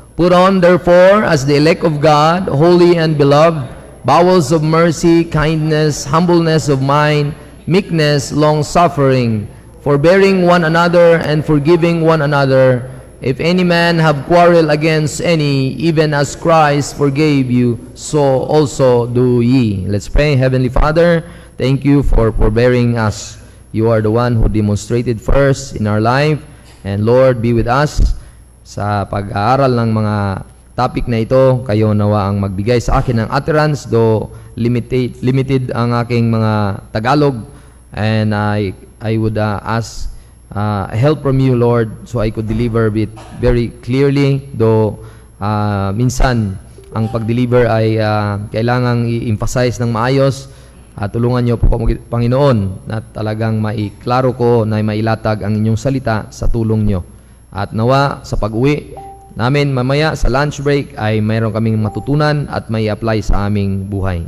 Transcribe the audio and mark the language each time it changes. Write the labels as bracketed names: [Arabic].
[English] Put on therefore as the elect of God, holy and beloved, bowels of mercy, kindness, humbleness of mind, meekness, long-suffering, forbearing one another and forgiving one another. If any man have quarrel against any, even as Christ forgave you, so also do ye. Let's pray. Heavenly Father, thank you for forbearing us. You are the one who demonstrated first in our life. And Lord, be with us [Filipino] sa pag-aaral ng mga topic na ito. Kayo nawa ang magbigay sa akin ng utterance, [English] though limited [Filipino] ang aking mga Tagalog. [English] And I would ask help from you, Lord, so I could deliver it very clearly, though [Filipino] minsan ang pag-deliver ay kailangang i-emphasize ng maayos. Tulungan niyo po, Panginoon, na talagang maiklaro ko na mailatag ang inyong salita sa tulong niyo. At nawa sa pag-uwi namin mamaya sa lunch break ay mayroon kaming matutunan at may apply sa aming buhay.